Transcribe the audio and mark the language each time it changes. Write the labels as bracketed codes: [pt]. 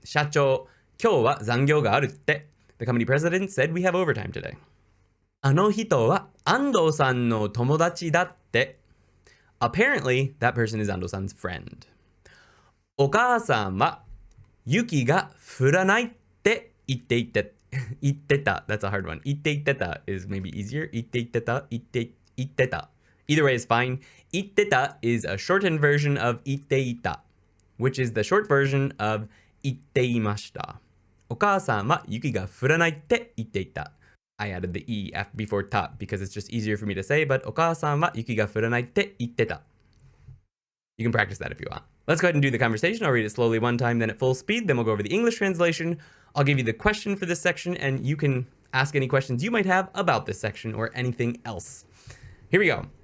[ja] 社長、今日は残業があるって. [en] The company president said we have overtime today. [ja] あの人は安藤さんの友達だって. [en] Apparently, that person is Ando-san's friend. [ja] お母さんは雪が降らないって言ってた. [en] That's a hard one. [ja] 言ってた [en] is maybe easier. [ja] 言ってた. [en] Either way is fine. [ja] 言ってた [en] is a shortened version of [ja] 言っていた, [en] which is the short version of [ja] 言っていました. お母さんは雪が降らないって言っていた. [en] I added the E before ta because it's just easier for me to say, but [ja] お母さんは雪が降らないって言ってた. [en] You can practice that if you want. Let's go ahead and do the conversation. I'll read it slowly one time, then at full speed. Then we'll go over the English translation. I'll give you the question for this section, and you can ask any questions you might have about this section or anything else. Here we go.